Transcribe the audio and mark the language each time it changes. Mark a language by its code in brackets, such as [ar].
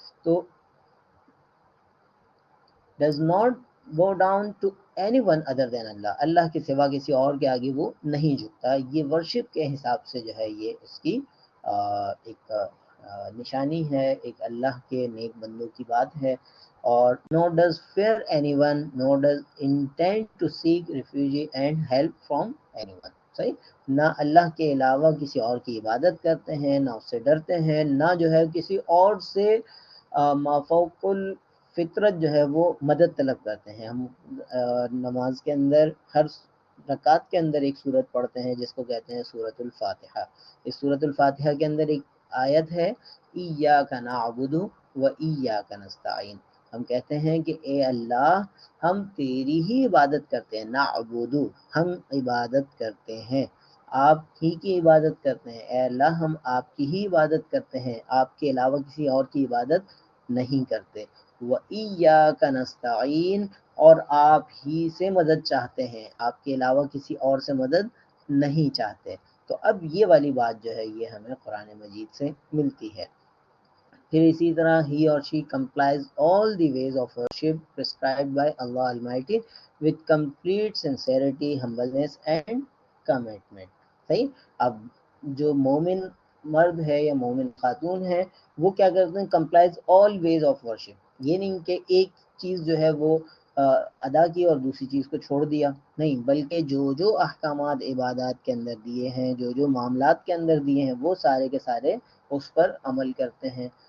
[ur] تو [en] does not bow down to anyone other than [ur] اللہ، اللہ کے سوا کسی اور کے آگے وہ نہیں جھکتا. یہ ورشپ کے حساب سے جو ہے یہ اس کی ایک نشانی ہے، ایک اللہ کے نیک بندوں کی بات ہے. [en] اور nor does fear anyone nor does intend to seek refuge and help from anyone. [ur] صحیح، نہ اللہ کے علاوہ کسی اور کی عبادت کرتے ہیں، نہ اس سے ڈرتے ہیں، نہ جو ہے کسی اور سے مافوق فطرت جو ہے وہ مدد طلب کرتے ہیں. ہم نماز کے اندر ہر رکعت کے اندر ایک سورت پڑھتے ہیں جس کو کہتے ہیں سورۃ الفاتحہ. اس سورۃ الفاتحہ کے اندر ایک آیت ہے [ar] ایاک نعبد و ایاک نستعین. [ur] ہم کہتے ہیں کہ اے اللہ ہم تیری ہی عبادت کرتے ہیں، نعبد ہم عبادت کرتے ہیں، آپ ہی کی عبادت کرتے ہیں. اے اللہ ہم آپ کی ہی عبادت کرتے ہیں، آپ کے علاوہ کسی اور کی عبادت نہیں کرتے. [ar] وَإِيَّاكَ نَسْتَعِينُ [ur] اور آپ ہی سے مدد چاہتے ہیں، آپ کے علاوہ کسی اور سے مدد نہیں چاہتے. تو اب یہ والی بات جو ہے یہ ہمیں قرآن مجید سے ملتی ہے. پھر اسی طرح [en] he or she complies all the ways of worship prescribed by Allah Almighty with complete sincerity, humbleness and commitment. [ur] صحیح، اب جو مومن مرد ہے یا مومن خاتون ہے وہ کیا کرتے ہیں؟ [en] complies all ways of worship. [ur] یہ نہیں کہ ایک چیز جو ہے وہ ادا کی اور دوسری چیز کو چھوڑ دیا، نہیں، بلکہ جو احکامات عبادات کے اندر دیے ہیں، جو معاملات کے اندر دیے ہیں وہ سارے کے سارے اس پر عمل کرتے ہیں.